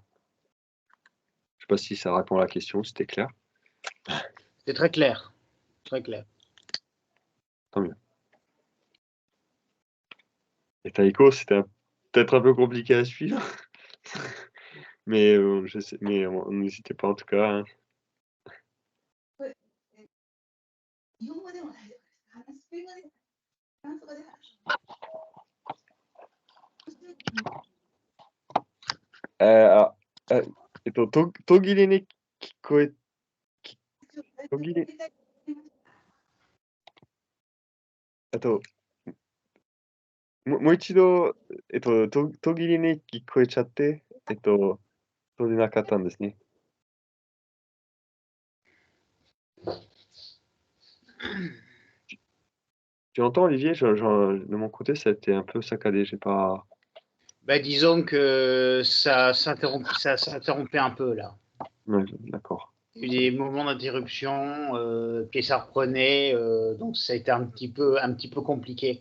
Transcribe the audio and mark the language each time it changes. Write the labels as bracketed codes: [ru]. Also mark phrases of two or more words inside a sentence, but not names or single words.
[fr] Je sais pas si ça répond à la question, si c'était clair? C'est très clair, très clair. Tant mieux. Et Taïko, c'était peut-être un peu compliqué à suivre, mais je sais mais n'hésitez pas en tout cas, hein. [ja] Ah, 途切れもう一度、途切れに聞こえちゃって、 そうでなかったんですね。 [fr] Tu entends Olivier? De mon côté, ça a été un peu saccadé, j'ai pas Bah, disons que ça s'interrompait un peu là. ouais, d'accord. Il y a eu des moments d'interruption, puis ça reprenait, donc ça a été un petit peu compliqué.